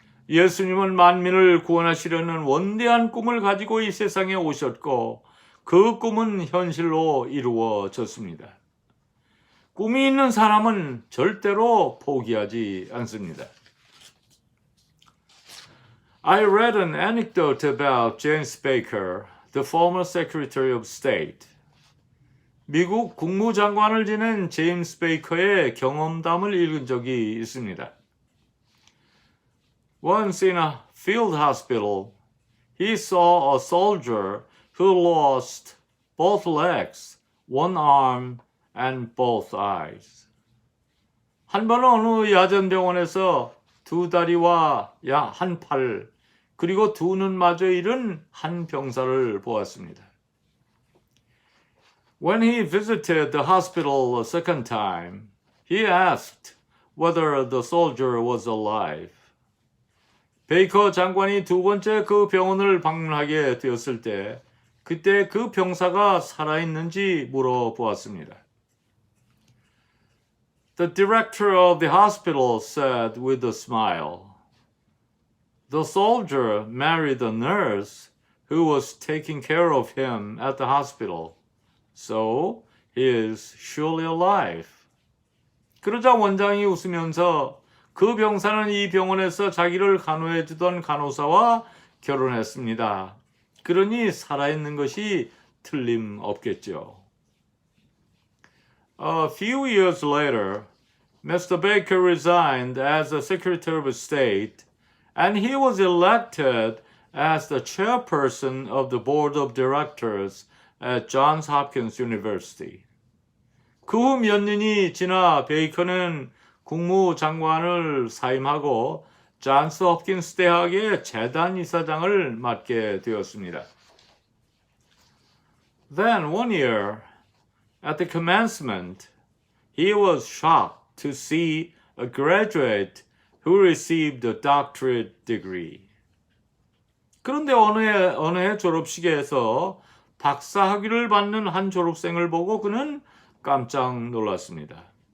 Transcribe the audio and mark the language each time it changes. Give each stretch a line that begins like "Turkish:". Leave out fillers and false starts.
Korean: 예수님은 만민을 구원하시려는 원대한 꿈을 가지고 이 세상에 오셨고 그 꿈은 현실로 이루어졌습니다. 꿈이 있는 사람은 절대로 포기하지 않습니다.
English: I read an anecdote about James Baker, the former Secretary of State.
Korean: 미국 국무장관을 지낸 제임스 베이커의 경험담을 읽은 적이 있습니다.
English: Once in a field hospital, he saw a soldier who lost both legs, one arm, and both eyes.
Korean: 한 번은 어느 야전병원에서 두 다리와 한 팔, 그리고 두 눈마저 잃은 한 병사를 보았습니다.
English: When he visited the hospital a second time, he asked whether the soldier was alive.
Korean: 베이커 장관이 두 번째 그 병원을 방문하게 되었을 때 그때 그 병사가 살아있는지 물어보았습니다.
English: The director of the hospital said with a smile, The soldier married a nurse who was taking care of him at the hospital, so he is surely alive.
Korean: 그러자 원장이 웃으면서 그 병사는 이 병원에서 자기를 간호해 주던 간호사와 결혼했습니다. 그러니 살아있는 것이 틀림없겠죠.
English: A few years later, Mr. Baker resigned as the Secretary of State, and he was elected as the chairperson of the board of directors at Johns Hopkins University.
Korean: 그 후 몇 년이 지나 베이커는 국무장관을 사임하고 존스 홉킨스 대학의 재단 이사장을 맡게 되었습니다.
English: Then one year, at the commencement, he was shocked to see a graduate who received a doctorate degree.
Korean: 그런데 어느 해 졸업식에서 박사 학위를 받는 한 졸업생을 보고 그는 깜짝 놀랐습니다.